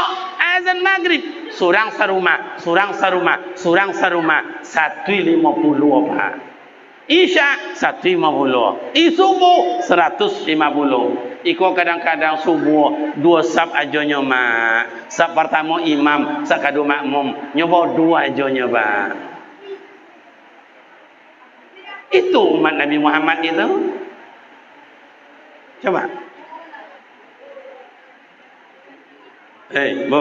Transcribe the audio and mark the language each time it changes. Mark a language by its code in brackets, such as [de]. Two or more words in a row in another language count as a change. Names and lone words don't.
[min] Azan maghrib. Surang sarumah, 150 Pak. [id] Isya 150. Subuh 150. [min] Iko kadang-kadang subuh 2 sab ajonya mak. [id] Sab pertama imam, sab kedua makmum. [min] Nyoba 2 ajonya Pak. [id] Itu umat Nabi Muhammad itu. Coba. Bu.